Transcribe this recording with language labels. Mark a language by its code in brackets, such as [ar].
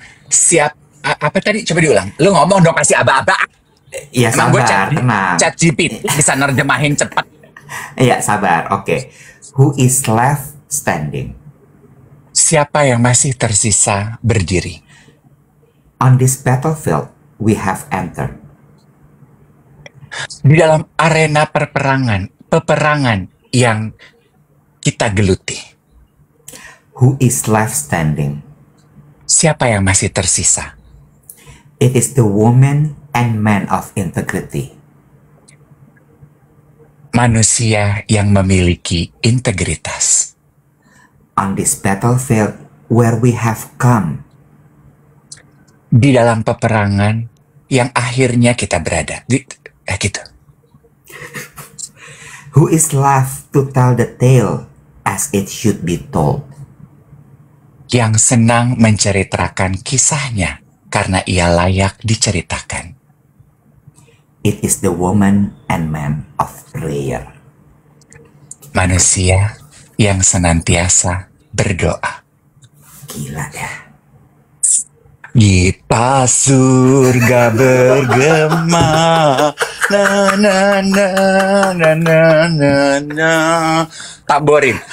[id] Siap. Apa tadi? Coba diulang. Lo ngomong dong, kasih aba-aba. Iya, sabar, tenang. Chat GPT bisa nerjemahin cepat. Iya, sabar. [en] Oke. Who is left standing? [id] Siapa yang masih tersisa berdiri? [en] On this battlefield, we have entered. [id] Di dalam arena peperangan yang kita geluti. [en] Who is left standing? [id] Siapa yang masih tersisa? [en] It is the woman and man of integrity. [id] Manusia yang memiliki integritas. [en] On this battlefield where we have come. [id] Di dalam peperangan yang akhirnya kita berada. Gitu. [en] Who is left to tell the tale as it should be told? [id] Yang senang menceritakan kisahnya karena ia layak diceritakan. [en] It is the woman and man of prayer. [id] Manusia yang senantiasa berdoa. Gila ya. Gita surga bergema, na na na na na na na. Tak boring.